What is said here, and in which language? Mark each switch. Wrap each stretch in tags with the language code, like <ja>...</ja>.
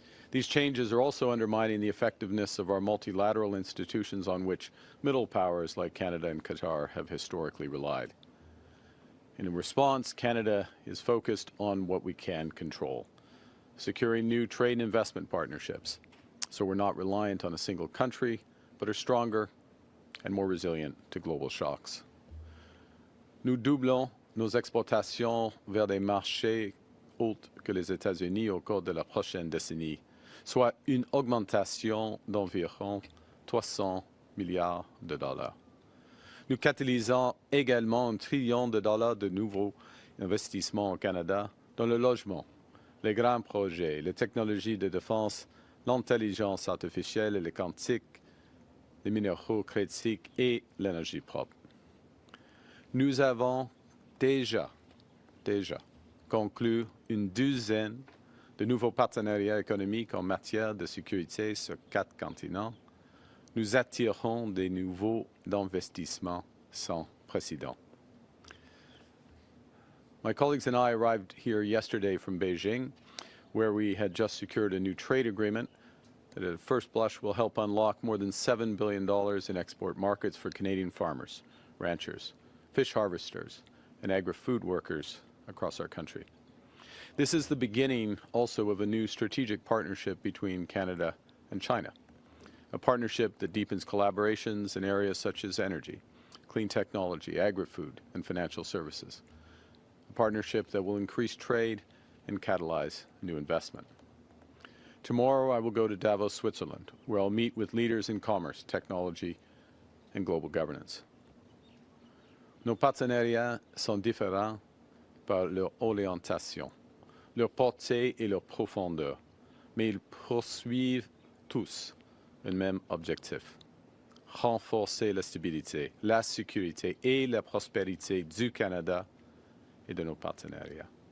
<en>These changes are also undermining the effectiveness of our multilateral institutions on which middle powers like Canada and Qatar have historically relied. And in response, Canada is focused on what we can control, securing new trade and investment partnerships, so we're not reliant on a single country, but are stronger and more resilient to global shocks.</en> <fr>Nous doublons nos exportations vers des marchés autres que les États-Unis au cours de la prochaine décennie, soit une augmentation d'environ 300 milliards de dollars. Nous catalysons également $1 trillion de nouveaux investissements au Canada dans le logement, les grands projets, les technologies de défense, l'intelligence artificielle et le quantique, les minéraux critiques et l'énergie propre. Nous avons déjà conclu une douzaine de nouveaux partenariats économiques en matière de sécurité sur 4 continents. Nous attirons des niveaux d'investissement sans précédent.</fr> <en>My colleagues and I arrived here yesterday from Beijing, where we had just secured a new trade agreement that at first blush will help unlock more than $7 billion in export markets for Canadian farmers, ranchers, fish harvesters, and agri-food workers across our country. This is the beginning also of a new strategic partnership between Canada and China, a partnership that deepens collaborations in areas such as energy, clean technology, agri-food, and financial services, a partnership that will increase trade and catalyze new investment. Tomorrow I will go to Davos, Switzerland, where I'll meet with leaders in commerce, technology, and global governance.</en> <fr>Nos partenariats sont différents par leur orientation, leur portée et leur profondeur, mais ils poursuivent tous un même objectif: renforcer la stabilité, la sécurité et la prospérité du Canada et de nos partenariats.</fr>